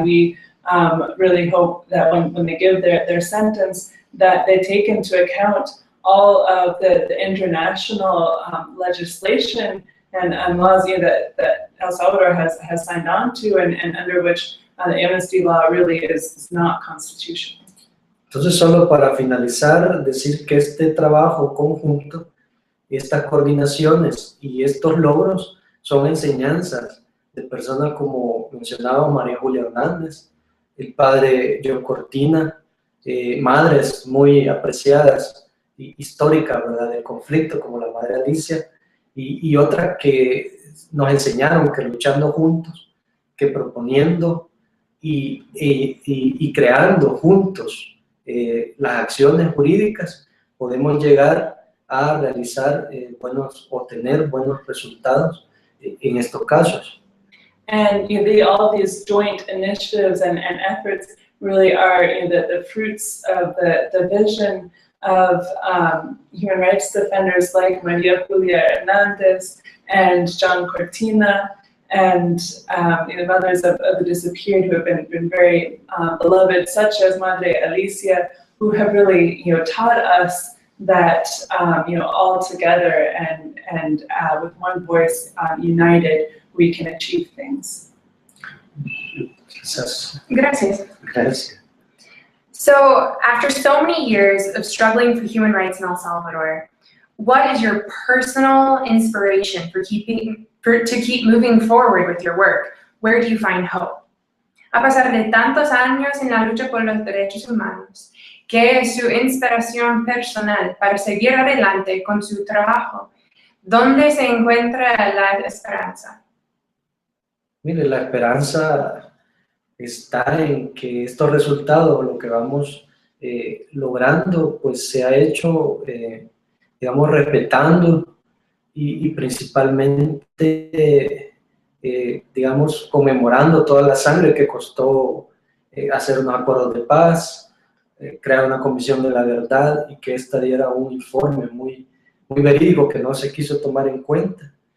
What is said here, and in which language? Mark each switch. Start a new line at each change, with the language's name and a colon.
English: And we really hope that when they give their sentence, that they take into account all of the international legislation and laws that El Salvador has signed on to, and under which the amnesty law really is not constitutional.
Spanish: Entonces, solo para finalizar, decir que este trabajo conjunto, estas coordinaciones y estos logros son enseñanzas de personas como mencionaba María Julia Hernández, el padre John Cortina, madres muy apreciadas y históricas, ¿verdad?, del conflicto, como la madre Alicia, y otras que nos enseñaron que luchando juntos, que proponiendo y creando juntos las acciones jurídicas, podemos llegar a realizar o tener buenos resultados en estos casos.
English: And all these joint initiatives and efforts really are the fruits of the vision of human rights defenders like María Julia Hernandez and John Cortina, and mothers of the disappeared who have been very beloved, such as Madre Alicia, who have really taught us that all together and with one voice united, we can achieve things.
Spanish: Gracias. Gracias.
English: So, after so many years of struggling for human rights in El Salvador, what is your personal inspiration to keep moving forward with your work? Where do you find hope?
Spanish: A pesar de tantos años en la lucha por los derechos humanos, ¿qué es su inspiración personal para seguir adelante con su trabajo? ¿Dónde se encuentra la esperanza? Mire, la esperanza está en que estos resultados, lo que vamos logrando, pues se ha hecho, digamos, respetando y principalmente, digamos, conmemorando toda la sangre que costó hacer unos acuerdos de paz, crear una comisión de la verdad y que esta diera un informe muy verídico que no se quiso tomar en cuenta.